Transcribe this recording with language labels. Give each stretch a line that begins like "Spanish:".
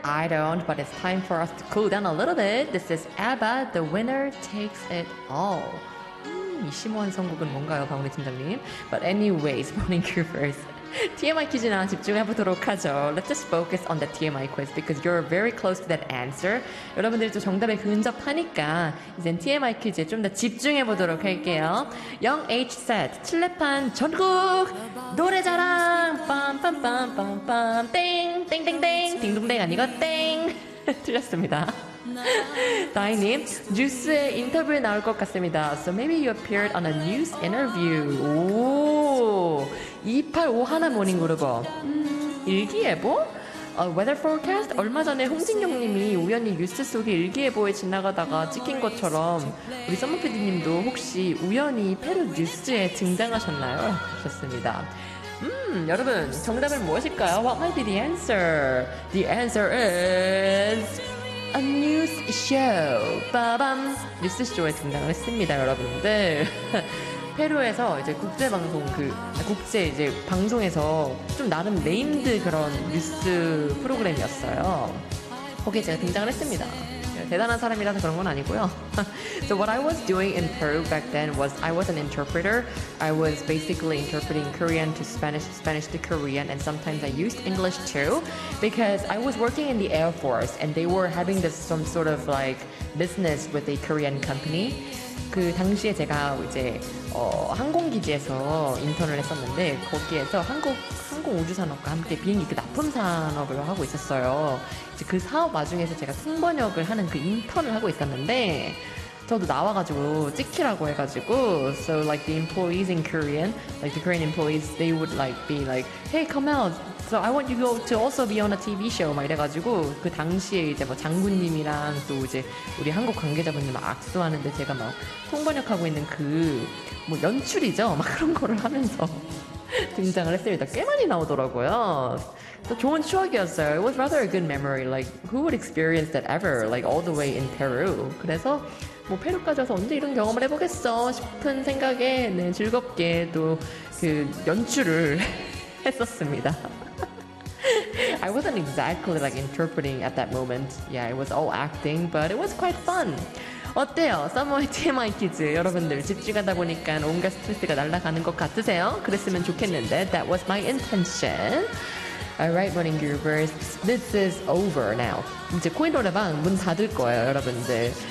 English: I don't, but it's time for us to cool down a little bit. This is ABBA, The Winner Takes It All.
Korean: 이 심오한 선곡은 뭔가요, 방울이 팀장님?
English: But anyways, morning groupers,
Korean: TMI 퀴즈나 집중해보도록 하죠.
English: Let's just focus on the TMI quiz because you're very close to that answer.
Korean: 여러분들이 또 정답에 근접하니까 이젠 TMI 퀴즈에 좀 더 집중해보도록 할게요. Young H set, 칠레판 전국 노래자랑 빰빰빰빰빰 땡 땡땡땡 딩동댕 아니고 땡 틀렸습니다. 다이님, 뉴스에 인터뷰에 나올 것 같습니다.
English: So maybe you appeared on a news interview.
Korean: 2851 모닝 그룹어. 일기예보?
English: A weather forecast?
Korean: 얼마 전에 홍진경님이 우연히 뉴스 속에 일기예보에 지나가다가 찍힌 것처럼 우리 썸머피디님도 혹시 우연히 페루 뉴스에 등장하셨나요? 하셨습니다. 여러분, 정답은 무엇일까요?
English: What might be the answer? The answer is... A news show. 빠밤.
Korean: 뉴스쇼에 등장을 했습니다, 여러분들. 페루에서 이제 국제방송 국제 이제 방송에서 좀 나름 네임드 그런 뉴스 프로그램이었어요. 거기에 제가 등장을 했습니다. 대단한 사람이라서 그런 건 아니고요.
English: So what I was doing in Peru back then was I was an interpreter. I was basically interpreting Korean to Spanish, Spanish to Korean, and sometimes I used English too because I was working in the Air Force and they were having this some sort of like business with a Korean company.
Korean: 그 당시에 제가 이제 항공기지에서 인턴을 했었는데 거기에서 항공우주산업과 함께 비행기 그 납품산업을 하고 있었어요. 이제 그 사업 와중에서 제가 통번역을 하는 그 인턴을 하고 있었는데 저도 나와가지고 찍히라고 해가지고
English: So like the employees in Korean, like the Korean employees, they would like be like Hey, come out! So I want you go to also be on a TV show
Korean: 막 이래가지고 그 당시에 이제 뭐 장군님이랑 또 이제 우리 한국 관계자분님 악수하는데 제가 막 통번역하고 있는 그 뭐 연출이죠? 막 그런 거를 하면서 등장을 했습니다. 꽤 많이 나오더라고요. 또 좋은 추억이었어요.
English: It was rather a good memory. Like, who would experience that ever? Like, all the way in Peru.
Korean: 그래서 뭐 페루까지 와서 언제 이런 경험을 해보겠어 싶은 생각에 네, 즐겁게 또 그 연출을 했었습니다.
English: I wasn't exactly like interpreting at that moment. Yeah, it was all acting, but it was quite fun.
Korean: 어때요? 서머의 TMI 퀴즈 여러분들 집중하다 보니까 온갖 스트레스가 날아가는 것 같으세요? 그랬으면 좋겠는데
English: That was my intention. Alright, morning groupers. This is over now.
Korean: 이제 코인 노래방 문 닫을 거예요, 여러분들.